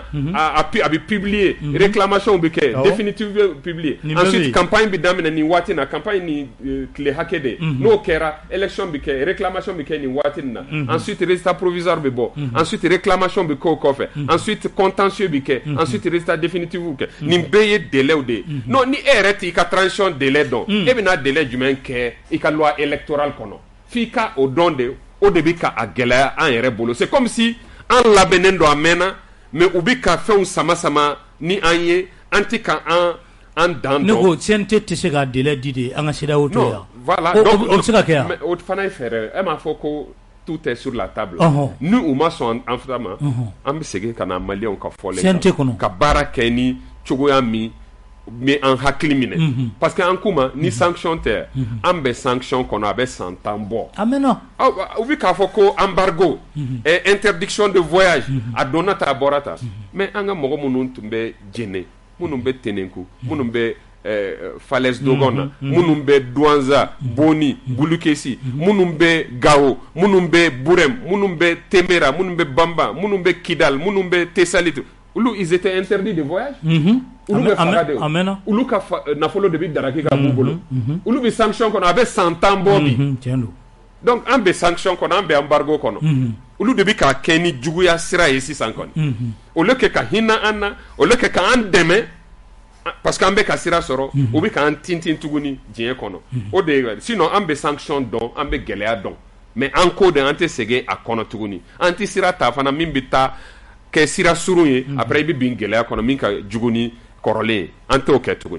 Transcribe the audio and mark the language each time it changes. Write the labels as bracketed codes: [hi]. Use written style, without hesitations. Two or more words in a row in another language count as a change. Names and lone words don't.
[bm] a bɛ publier réclamation bɛ kɛ définitive bɛ publier [fr] ensuite campagne [bm] bɛ daminɛ nin waati na campagne ni tile hakɛ de n'o kɛra élection bɛ kɛ réclamation bɛ kɛ nin waati na [fr] ensuite résultat provisoire [bm] bɛ bɔ [fr] ensuite réclamation [bm] bɛ k'o kɔfɛ [fr] ensuite contentieux [bm] bɛ kɛ [fr] ensuite résultat définitif [bm] bɛ kɛ nin bɛɛ ye délai de ye non ni e yɛrɛ t'i ka [fr] transition délai [bm] dɔn e bɛna délai jumɛn kɛ i ka [fr] loi électorale [bm] kɔnɔ f'i ka o dɔn de o de bɛ ka a gɛlɛya an yɛrɛ bolo [fr] c'est comme si [bm] an labɛnnen don a mɛnna mais u bɛ ka fɛnw sama ni an ye an tɛ ka an dan dɔn. ne ko CNT tɛ se ka délai di de an ka CEDEAO to yan. [fr] non voilà [bm] donc o bɛ se ka kɛ yan. o fana ye fɛɛrɛ e m'a fɔ ko [fr] tout est sur la table [bm] ni u ma sɔn an fana ma an bɛ segin ka na maliyɛnw ka fɔlen kan CNT kɔnɔ ka baara kɛ ni cogoya min mais en hakili minɛ [fr] parce que [bm] an kuma ni sanction tɛ an bɛ sanction kɔnɔ a bɛ san 10 bɔ amena u bɛ k'a fɔ ko [fr] embargo interdiction de voyage [bm] a donna ta a bɔra ta mais an ka mɔgɔ minnu tun bɛ Djéné minnu bɛ Tenenku minnu bɛ Falaise Dogon na minnu bɛ Douanza Boni Bulukesi minnu bɛ Gao minnu bɛ Burem minnu bɛ Téméra minnu bɛ Bamba minnu bɛ Kidal minnu bɛ Tessalit olu [fr] ils étaient interdits de voyage [bm] olu bɛ faga de olu ka nafolo de bɛ daraki ka b'u bolo olu bɛ sanction kɔnɔ a bɛ san 10 bɔ bi donc an bɛ sanction kɔnɔ an bɛ embargo kɔnɔ olu de bɛ k'a kɛ ni juguya sira ye sisan kɔni [fr] au lieu que [bm] ka hinɛ an na [fr] au lieu que [bm] k'an dɛmɛ [fr] parce que [bm] an bɛ ka sira sɔrɔ u bɛ k'an tintin tuguni diɲɛ kɔnɔ o de ye sinon an bɛ sanction dɔn an bɛ gɛlɛya dɔn mais an ko de an tɛ segin a kɔnɔ tuguni an tɛ sira ta fana min bɛ taa kɛ sira surun ye après i bɛ bin gɛlɛya kɔnɔ min ka jugu ni kɔrɔlen an t'o kɛ tuguni.